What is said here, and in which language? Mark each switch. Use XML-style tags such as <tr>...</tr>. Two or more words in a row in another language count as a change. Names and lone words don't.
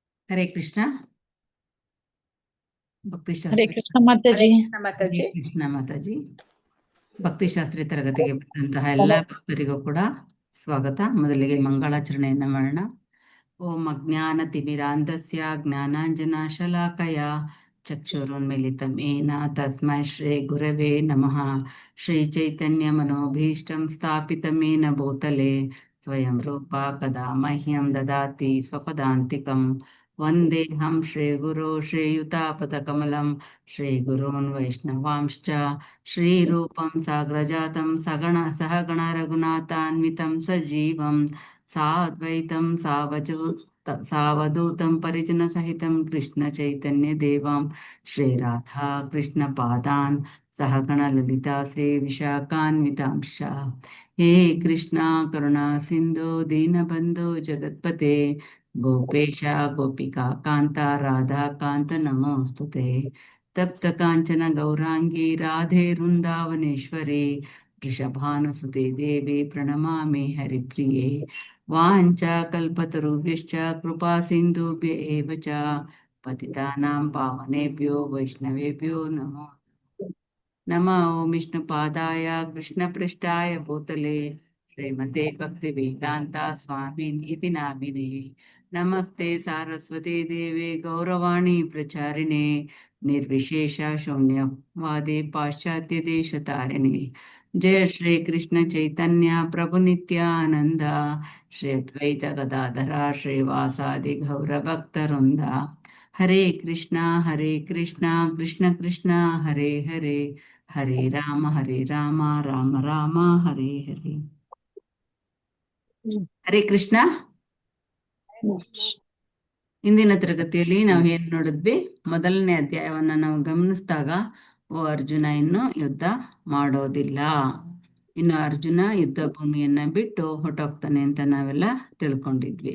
<kn>ಹರೇ ಕೃಷ್ಣ. ಭಕ್ತಿ ಹರೇ ಶಾಸ್ತ್ರಿ. ಕೃಷ್ಣ ಮಾತಾಜಿ. ಹರೇ ಕೃಷ್ಣ ಮಾತಾಜಿ. ಭಕ್ತಿಶಾಸ್ತ್ರಿ ತರಗತಿಗೆ ಬಂದಂತಹ ಎಲ್ಲ ಭಕ್ತರಿಗೂ ಕೂಡ ಸ್ವಾಗತ. ಮೊದಲಿಗೆ ಮಂಗಳಾಚರಣೆಯನ್ನ ಮಾಡೋಣ.</kn> <sa>ಓಂ ಅಜ್ಞಾನತಿಮಿರಾಂಧಸ್ಯ ಜ್ಞಾನಾಂಜನಶಲಾಕಯ ಚಕ್ಷುರುನ್ಮಿಲಿತಂ ಯೇನ ತಸ್ಮೈ ಶ್ರೀ ಗುರವೇ ನಮಃ. ಶ್ರೀ ಚೈತನ್ಯ ಮನೋಭೀಷ್ಟಂ ಸ್ಥಾಪಿತಂ ಯೇನ ಭೂತಲೆ ಸ್ವಯಂ ರೂಪ ಕದಾ ಮಹ್ಯಂ ದದಾತಿ ಸ್ವಪದಾಂತಿಕಂ. ವಂದೇಹಂ ಶ್ರೀ ಗುರು ಶ್ರೀಯುತಾಪದಕಮಲಂ ಶ್ರೀ ಗುರೂನ್ ವೈಷ್ಣವಾಂಶ್ಚ ಶ್ರೀರೂಪಂ ಸಾಗ್ರಜಾತಂ ಸಹಗಣ ರಘುನಾಥಾನ್ವಿತಂ ಸಜೀವಂ ಸಾದ್ವೈತಂ ಸಾವಧೂತಂ ಪರಿಜನ ಸಹಿತಂ ಕೃಷ್ಣ ಚೈತನ್ಯ ದೇವಾಂ ಶ್ರೀ ರಾಧಾ ಕೃಷ್ಣ ಪಾದಾನ್ ಸಹಗಣ ಲಲಿತಾ ಶ್ರೀ ವಿಶಾಖಾನ್ವಿತಾಂಶ. ಹೇ ಕೃಷ್ಣ ಕರುಣಾ ಸಿಂಧು ದೀನಬಂಧು ಜಗತ್ಪತೆ ಗೋಪೇಶ ಗೋಪಿಕಾ ಕಾಂತ ರಾಧಾ ಕಾಂತ ನಮೋಸ್ತುತೆ. ತಪ್ತ ಕಾಂಚನ ಗೌರಾಂಗಿ ರಾಧೆ ವೃಂದಾವನೇಶ್ವರಿ ವೃಷಭಾನುಸುತೆ ದೇವಿ ಪ್ರಣಮಾಮಿ ಹರಿಪ್ರಿಯೆ. ವಾಂಚಾ ಕಲ್ಪತರುಭ್ಯಶ್ಚ ಕೃಪಾ ಸಿಂಧುಭ್ಯ ಏವ ಚ ಪತಿತಾನಾಂ ಪಾವನೇಭ್ಯೋ ವೈಷ್ಣವೇಭ್ಯೋ ನಮೋ ನಮಃ. ಓಂ ವಿಷ್ಣುಪಾದಾಯ ಕೃಷ್ಣಪೃಷ್ಠಾಯ ಭೂತಲೆ ಶ್ರೀಮತೆ ಭಕ್ತಿವೇದಾಂತ ಸ್ವಾಮಿನ್ ಇತಿ ನಾಮಿನೇ. ನಮಸ್ತೆ ಸಾರಸ್ವತಿ ದೇವಿ ಗೌರವಾಣಿ ಪ್ರಚಾರಿಣೆ ನಿರ್ವಿಶೇಷ ಶೂನ್ಯವಾದಿ ಪಾಶ್ಚಾತ್ಯ ದೇಶ ತಾರಿಣೆ. ಜಯ ಶ್ರೀ ಕೃಷ್ಣ ಚೈತನ್ಯ ಪ್ರಭು ನಿತ್ಯಾನಂದ ಶ್ರೀ ಅದ್ವೈತ ಗದಾಧರ ಶ್ರೀವಾಸಾದಿ ಗೌರ ಭಕ್ತವೃಂದ. ಹರೇ ಕೃಷ್ಣ ಕೃಷ್ಣ ಕೃಷ್ಣ ಹರೇ ಹರೇ ಹರೇ ರಾಮ ರಾಮ ರಾಮ ಹರೇ ಹರೇ.</sa> <kn>ಹರೇ ಕೃಷ್ಣ. ಇಂದಿನ ತರಗತಿಯಲ್ಲಿ ನಾವು ಏನ್ ನೋಡಿದ್ವಿ, ಮೊದಲನೇ ಅಧ್ಯಾಯವನ್ನ ನಾವು ಗಮನಿಸಿದಾಗ, ಓ ಅರ್ಜುನ ಇನ್ನು ಯುದ್ಧ ಮಾಡೋದಿಲ್ಲ, ಇನ್ನು ಅರ್ಜುನ ಯುದ್ಧ ಭೂಮಿಯನ್ನ ಬಿಟ್ಟು ಹೊರಟೋಗ್ತಾನೆ ಅಂತ ನಾವೆಲ್ಲ ತಿಳ್ಕೊಂಡಿದ್ವಿ.</kn>